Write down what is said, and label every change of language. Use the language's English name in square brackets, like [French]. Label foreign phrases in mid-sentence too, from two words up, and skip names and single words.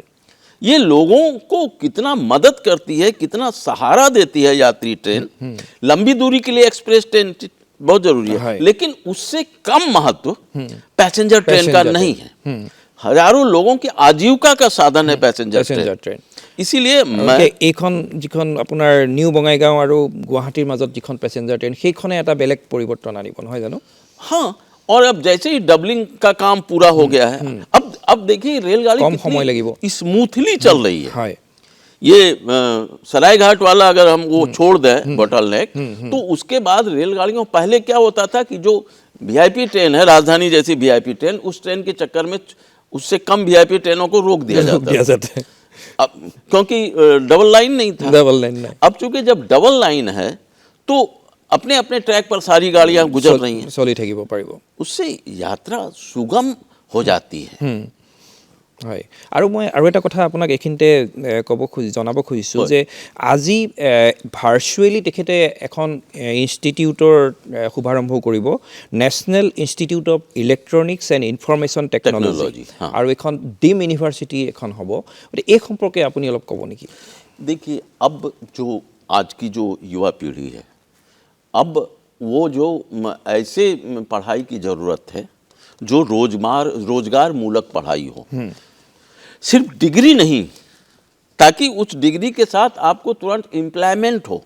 [Hindi] ये लोगों को कितना मदद करती है, कितना सहारा देती है यात्री ट्रेन। लंबी दूरी के लिए [English] express train [Hindi] बहुत जरूरी है, लेकिन उससे कम महत्व [English] passenger train [Hindi] का नहीं है। हजारों लोगों की आजीविका का साधन है [English] passenger train. [Hindi] इसीलिए [Assamese] এইখন যিখন আপোনাৰ নিউ বঙাইগাঁও আৰু গুৱাহাটীৰ মাজত যিখন [English] passenger train, [Assamese] সেইখনে এটা বেলেগ পৰিৱৰ্তন আনিব, নহয় জানো? [Hindi] हाँ, और अब जैसे ही डबलिंग का काम पूरा हो गया है, अब देखिए रेलगाड़ी कम समय लगेगा, स्मूथली चल रही है। ये सरायघाट वाला अगर हम वो छोड़ दें [English] bottle neck, [Hindi] तो उसके बाद रेलगाड़ियों, पहले क्या होता था कि जो [English] VIP train [Hindi] है, राजधानी जैसी [English] VIP train, [Hindi] उस ट्रेन के चक्कर में उससे कम वीआईपी ट्रेनों को रोक दिया जाता है। अब क्योंकि [English] double line [Hindi] नहीं था, अब चूंकि जब [English] double line [Hindi] है तो अपने अपने ट्रैक पर सारी गाड़ियां गुजर रही हैं, उससे यात्रा सुगम हो जाती है। [Assamese] হয়। আৰু মই আৰু এটা কথা আপোনাক এইখিনিতে জনাব খুজিছোঁ যে আজি ভাৰ্চুৱেলি তেখেতে এখন ইনষ্টিটিউটৰ শুভাৰম্ভ কৰিব, নেশ্যনেল ইনষ্টিটিউট অফ ইলেক্ট্ৰনিক্স এণ্ড ইনফৰমেশ্যন টেকন'লজি, আৰু এখন [English] deemed university [Assamese] এখন হ'ব। গতিকে এই সম্পৰ্কে আপুনি অলপ ক'ব নেকি? [Hindi] देखिए, अब जो आज की जो युवा पीढ़ी है, अब वो जो ऐसे पढ़ाई की ज़रूरत है जो रोजगार मूलक पढ़ाई हो। सिर्फ डिग्री नहीं, ताकि उस डिग्री के साथ आपको तुरंत एम्प्लॉयमेंट हो।